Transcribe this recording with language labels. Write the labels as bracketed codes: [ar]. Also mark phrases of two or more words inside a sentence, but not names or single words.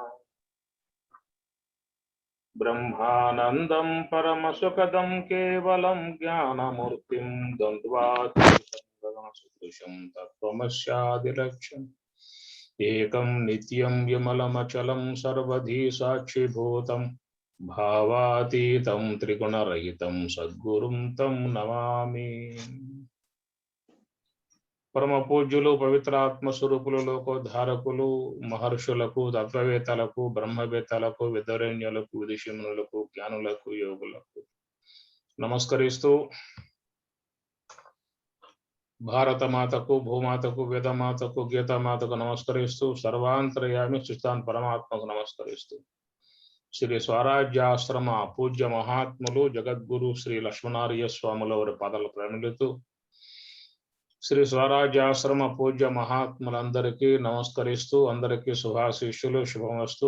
[sa] ब्रह्मानंदं परमसुखदं केवलं ज्ञानमूर्तिं द्वन्द्वातीतं तत्त्वमस्यादिलक्ष्यम् एकं नित्यं विमलमचलं सर्वधी साक्षिभूतं भावातीतं त्रिगुणरहितं सद्गुरुं तं नमामि। [te] పరమ పూజ్యులు పవిత్రాత్మ స్వరూపులు లోకోద్ధారకులు మహర్షులకు తత్వవేత్తలకు బ్రహ్మవేత్తలకు విద్వరేణ్యులకు విదుషమునులకు జ్ఞానులకు యోగులకు నమస్కరిస్తూ భారతమాతకు భూమాతకు వేదమాతకు గీతామాతకు నమస్కరిస్తూ సర్వాంతర్యామి సుస్థాన్ పరమాత్మకు నమస్కరిస్తూ శ్రీ స్వరాజ్యాశ్రమ పూజ్య మహాత్ములు జగద్గురు శ్రీ లక్ష్మణార్య స్వాముల వారి పాదాలు ప్రణమిలుతూ శ్రీ స్వరాజ్యాశ్రమ పూజ్య మహాత్ములందరికీ నమస్కరిస్తూ అందరికీ శుభాశీస్సులు శుభమస్తు.